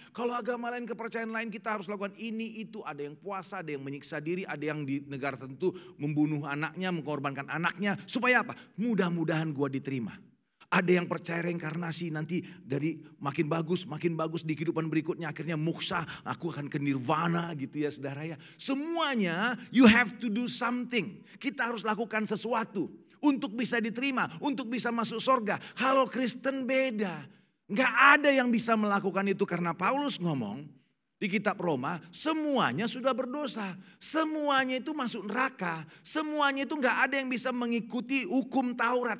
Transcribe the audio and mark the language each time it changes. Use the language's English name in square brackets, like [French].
[Indonesian] Kalau agama lain, kepercayaan lain kita harus lakukan ini, itu. Ada yang puasa, ada yang menyiksa diri, ada yang di negara tertentu membunuh anaknya, mengorbankan anaknya. Supaya apa? Mudah-mudahan gua diterima. Ada yang percaya reinkarnasi, nanti dari makin bagus di kehidupan berikutnya. Akhirnya moksa, aku akan ke nirvana gitu ya saudara ya. [English] Semuanya you have to do something. [Indonesian] Kita harus lakukan sesuatu untuk bisa diterima, untuk bisa masuk surga. Kalau Kristen beda. Nggak ada yang bisa melakukan itu karena Paulus ngomong di kitab Roma, semuanya sudah berdosa. Semuanya itu masuk neraka. Semuanya itu nggak ada yang bisa mengikuti hukum Taurat.